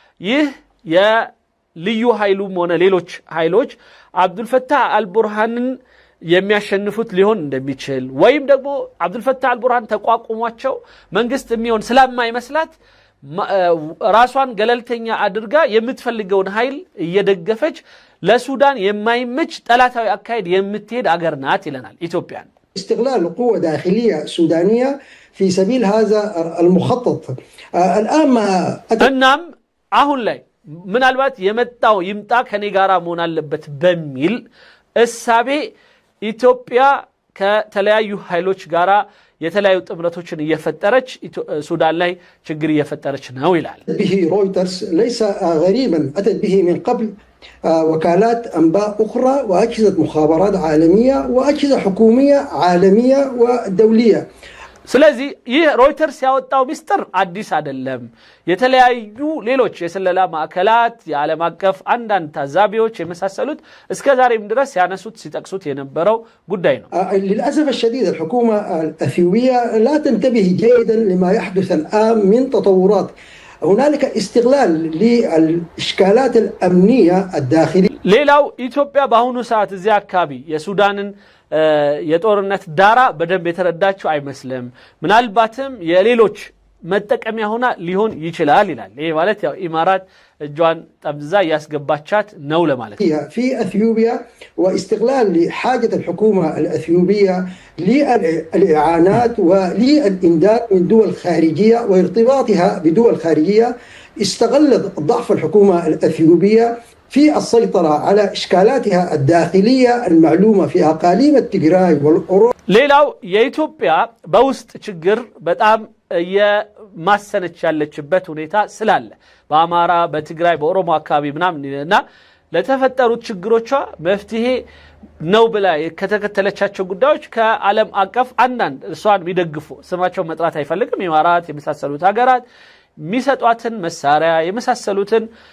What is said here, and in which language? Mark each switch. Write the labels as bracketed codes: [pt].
[am] ይህ የልዩ ኃይሉም ሆነ ሌሎች ኃይሎች አብዱል ፈታህ አልቡርሃንን የሚያሸንፉት ሊሆን እንደሚችል ወይም ደግሞ አብዱል ፈታህ አልቡርሃን ተቋቁሟቸው መንግስት የሚሆን ስለማይመስላት ራሷን ገለልተኛ አድርጋ የምትፈልገውን ኃይል እየደገፈች ለሱዳን የማይመች ጠላታዊ አካሄድ የምትሄድ አገር ናት ይለናል ኢትዮጵያን [ar] استغلال قوة داخلية سودانية في سبيل هذا المخطط الآن [am] እናም አሁን ላይ ምናልባት የመጣው ይምጣ ከኔ ጋራ መሆን አለበት በሚል እሳቤ ኢትዮጵያ ከተለያዩ ኃይሎች ጋራ የተለያዩ ጥምረቶችን እየፈጠረች ሱዳን ላይ ችግር እየፈጠረች ነው ይላል [ar] به رويترز ليس غريبا أتت به من قبل وكالات أنباء أخرى وأجهزة مخابرات عالمية وأجهزة حكومية عالمية ودولية [am] ስለዚህ ይህ ሮይተርስ ያወጣው ሚስጥር አዲስ አይደለም የተለያዩ ሌሎች የሰለላ ማዕከላት የዓለም አቀፍ አንዳንድ ታዛቢዎች የመሳሰሉት እስከ ዛሬም ድረስ ያነሱት ሲጠቅሱት የነበረው ጉዳይ ነው [ar] للأسف الشديد الحكومة الأثيوبية لا تنتبه جيدا لما يحدث الآن من تطورات هنالك استغلال للإشكالات الأمنية الداخلية [am] ሌላው ኢትዮጵያ በአሁኑ ሰዓት እዚያ አካባቢ የሱዳንን የጦርነት ዳራ በደንብ የተረዳቸው አይመስልም ምናልባትም የሌሎች መጠቀሚያ ሆና ሊሆን ይችላል ይላል ይሄ ማለት ያው ኢማራት እጇን ጠምዛ ያስገባቻት ነው ለማለት [ar] في أثيوبيا واستغلال لحاجة الحكومة الأثيوبية للإعانات وللإمداد من دول خارجية وارتباطها بدول خارجية استغلت ضعف الحكومة الأثيوبية في السيطرة على إشكالاتها الداخلية المعلومة في أقاليم التجراي والأورو [am] ሌላው የኢትዮጵያ በውስጥ ችግር በጣም የማሰነች ያለችበት ሁኔታ ስላለ በአማራ በትግራይ በኦሮሞ አካባቢ ምናምንና ለተፈጠሩት ችግሮቿ መፍትሄ ነው ብላ ከተከተለቻቸው ጉዳዮች ከዓለም አቀፍ አንዳንድ እሷን የሚደግፉ ስማቸው መጥራት አይፈልግም ኢማራት የመሳሰሉት ሀገራት የሚሰጧትን መሳሪያ የመሳሰሉትን